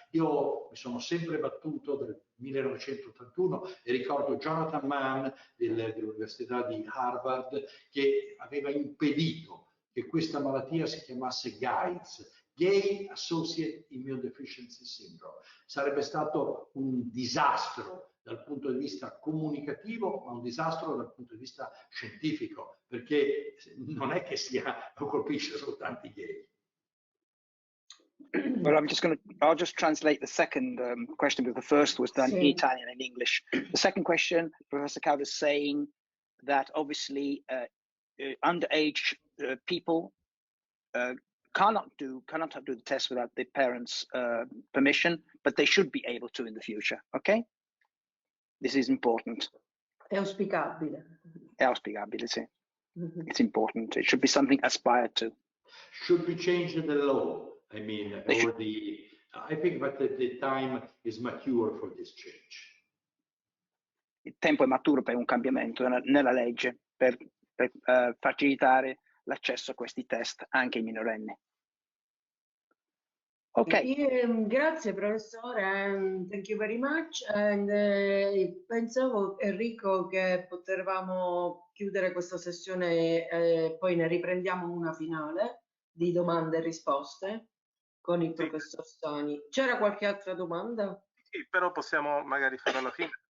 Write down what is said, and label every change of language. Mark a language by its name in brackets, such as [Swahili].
[Italian] Io mi sono sempre battuto dal 1981 e ricordo Jonathan Mann dell'Università di Harvard che aveva impedito che questa malattia si chiamasse GAIDS, Gay Associated Immune Deficiency Syndrome. Sarebbe stato un disastro dal punto di vista comunicativo, ma un disastro dal punto di vista scientifico, perché non è che colpisce soltanto i gay. [English] Well, I'll just translate the second question, because the first was done in Italian and English. The second question, Professor Cauda is saying that obviously underage people cannot do the test without the parents' permission, but they should be able to in the future. Okay, this is important. [Italian] È auspicabile. È auspicabile, sì. [English] It's important. It should be something aspired to. Should be changed the law. I mean, I think that the time is mature for this change. [Italian] Il tempo è maturo per un cambiamento nella legge per facilitare l'accesso a questi test anche ai minorenni. Ok. Grazie professore, [English] thank you very much. [Italian] And, pensavo, Enrico, che potevamo chiudere questa sessione e poi ne riprendiamo una finale di domande e risposte con il professor Sani. C'era qualche altra domanda? Sì, però possiamo magari farla alla fine.